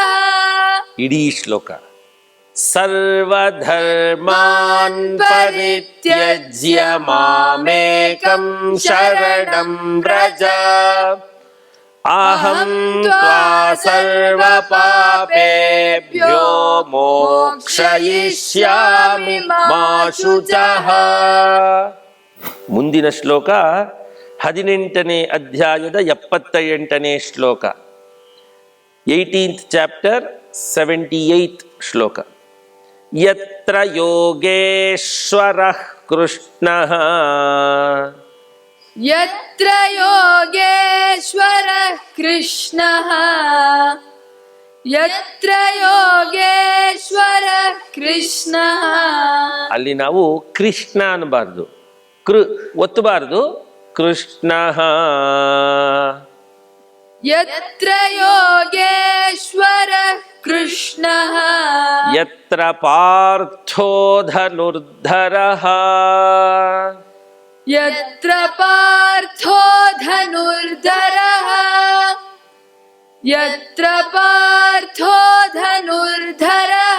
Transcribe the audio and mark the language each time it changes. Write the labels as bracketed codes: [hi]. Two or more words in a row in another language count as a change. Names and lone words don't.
[kn] ಇಡೀ ಶ್ಲೋಕ [sa] ಸರ್ವಧರ್ಮಾನ್ ಪರಿತ್ಯಜ್ಯ ಮಾಮೇಕಂ ಶರಣಂ ವ್ರಜ ಅಹಂ ತ್ವಾ ಸರ್ವಪಾಪೇಭ್ಯೋ ಮೋಕ್ಷಯಿಷ್ಯಾಮಿ ಮಾ ಶುಚಃ. [kn] ಮುಂದಿನ ಶ್ಲೋಕ 18ನೇ ಅಧ್ಯಾಯದ 78ನೇ ಶ್ಲೋಕ, 18th ಚಾಪ್ಟರ್ 78th ಶ್ಲೋಕ. [sa] ಯತ್ರ ಯೋಗೇಶ್ವರಃ ಕೃಷ್ಣಃ यत्र योगेश्वरः कृष्णः यत्र योगेश्वरः कृष्णः [kn] ಅಲ್ಲಿ ನಾವು ಕೃಷ್ಣ ಅನ್ನಬಾರ್ದು, ಒತ್ತಬಾರ್ದು, ಕೃಷ್ಣ. [sa] यत्र योगेश्वरः कृष्णः ಯತ್ರ ಪಾರ್ಥೋ ಧನುರ್ಧರಃ यत्र पार्थो धनुर्धरः यत्र पार्थो धनुर्धरः